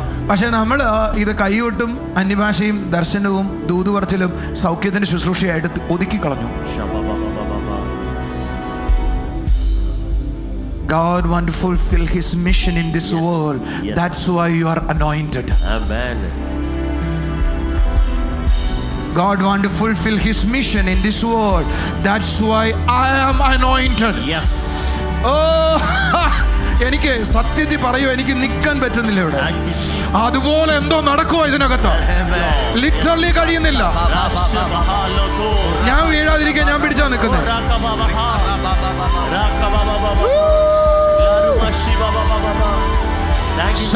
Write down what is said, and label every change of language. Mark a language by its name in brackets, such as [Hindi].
[Malayalam] പക്ഷെ നമ്മൾ ഇത് കൈകൊട്ടും അന്യഭാഷയും ദർശനവും ദൂതുപറച്ചിലും സൗഖ്യത്തിന്റെ ശുശ്രൂഷയായിട്ട് ഒതുക്കി കളഞ്ഞു. Shabba-ba-ba-ba-ba-ba. [English] God want to fulfill his mission in this Yes, world. yes. That's why you are anointed. Amen. God want to fulfill his mission in this world. That's why I am anointed. Yes. [Malayalam] Oh, എനിക്ക് സത്യത്തിൽ പറയൂ, എനിക്ക് നിൽക്കാൻ പറ്റുന്നില്ല ഇവിടെ. [English] Thank you, Jesus. [Malayalam] അതുപോലെ എന്തോ നടക്കുവോ ഇതിനകത്ത്. ലിറ്ററലി കഴിയുന്നില്ല. Shabba-ba-ba-ba-ba. ഞാൻ വീഴാതിരിക്കാൻ ഞാൻ പിടിച്ചാ നിൽക്കുന്നത്. Raka-ba-ba-ba. Raka-ba-ba-ba-ba. Laru-ma-shi-ba-ba-ba-ba. [English] Thank you, Jesus.